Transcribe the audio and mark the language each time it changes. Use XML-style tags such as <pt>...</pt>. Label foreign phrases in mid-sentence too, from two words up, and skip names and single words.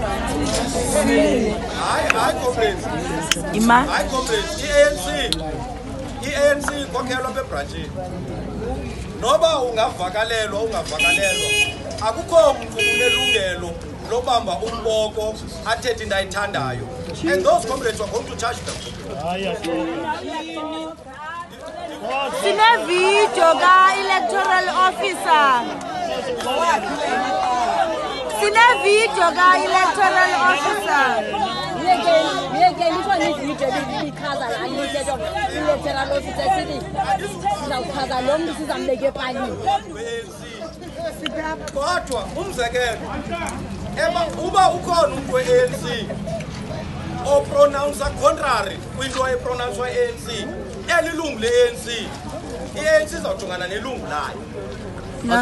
<xh>Hayi comrades. Hayi comrades, i-ANC ikhokhelwa apha ebrantshini. Noba ungavakalelwa ungavakalelwa, akukho mntu unelungelo lobamba umboko athethe into ayithandayo.</xh> <en>And those comrades are going to charge them.</en> <xh>Sine video ka</xh> <en>electoral officer.</en> <xh>Sine video ka</xh> <en>electoral officer.</en> <xh>Kodwa umzekelo uba ukhona umntu we-ANC opronounce contrary kwinto epronouncewa yi-ANC, elilungu le-ANC, i-ANC izawujongana nelungu layo.</xh>